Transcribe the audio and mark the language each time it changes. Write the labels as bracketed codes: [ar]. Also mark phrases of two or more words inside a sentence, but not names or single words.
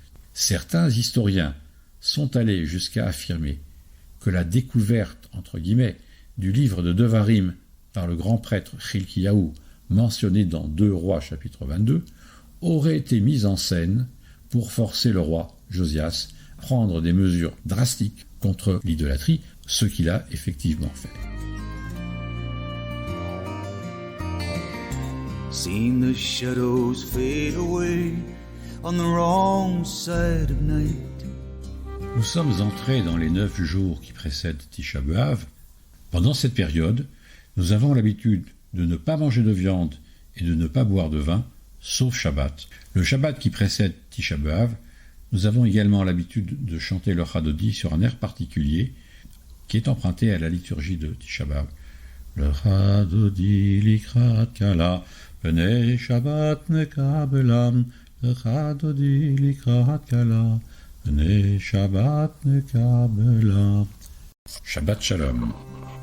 [fr] Certains historiens sont allés jusqu'à affirmer que la découverte, entre guillemets, du livre de Devarim par le grand prêtre Chilkiyahu, mentionné dans 2 Rois chapitre 22, aurait été mise en scène pour forcer le roi Josias à prendre des mesures drastiques contre l'idolâtrie, ce qu'il a effectivement fait. [en] Seen the shadows fade away on the wrong side of night. [fr] Nous sommes entrés dans les 9 jours qui précèdent Tisha B'Av. Pendant cette période, nous avons l'habitude de ne pas manger de viande et de ne pas boire de vin, sauf Shabbat. Le Shabbat qui précède Tisha B'Av, nous avons également l'habitude de chanter le Chadodi sur un air particulier qui est emprunté à la liturgie de Tisha B'Av. [he] לכה דודי לקראת כלה פני שבת נקבלה, לכה דודי לקראת כלה פני שבת נקבלה. שבת שלום.